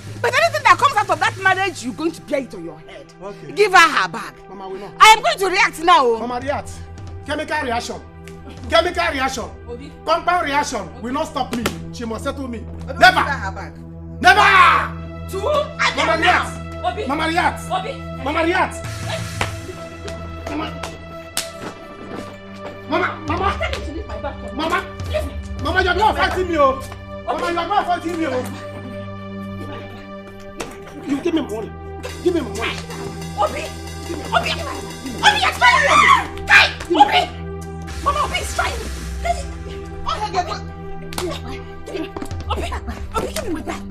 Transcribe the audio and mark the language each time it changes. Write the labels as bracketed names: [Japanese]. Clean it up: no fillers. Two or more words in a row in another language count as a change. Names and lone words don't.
[English] But anything that comes out of that marriage, you're going to bear it on your head. Okay. Give her her bag. Mama, we know. I am going to react now. Mama, react. Chemical reaction. Chemical reaction. Obi. Compound reaction will not stop me. She must settle me. Obi, Never. give her her bag. Never. Mama, react. Obi. Mama, react. Obi. Mama, react. Mama. Mama. Mama. Mama, you are not fighting me, oh. Mama, you are not fighting me, oh. You give me money. Give me my money. Obi. Obi, you're trying me. Hey, Obi. Mama, Obi is trying me. Obi, give me my bag.